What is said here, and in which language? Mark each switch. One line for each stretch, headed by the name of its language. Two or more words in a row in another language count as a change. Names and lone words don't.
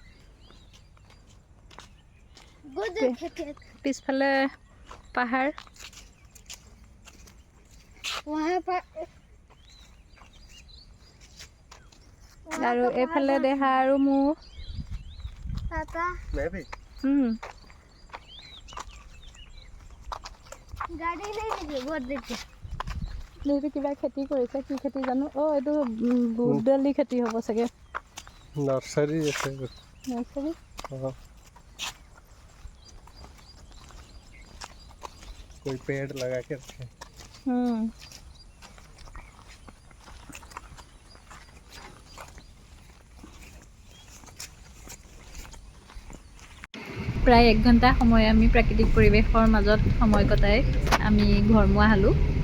Assamese: পিছফালে পাহাৰ আৰু এইফালে দেহা আৰু মোৰ কিবা খেতি কৰিছে। কি খেতি জানো? এইটো বুট দালি খেতি হ'ব চাগে। নাৰ্চাৰী আছে। নাৰ্চাৰী
Hindi: कोई पेड़ लगा के रखे।
Assamese: প্ৰায় 1 ঘণ্টা সময় আমি প্ৰাকৃতিক পৰিৱেশৰ মাজত সময় কটাই আমি ঘৰমুৱা হ'লোঁ।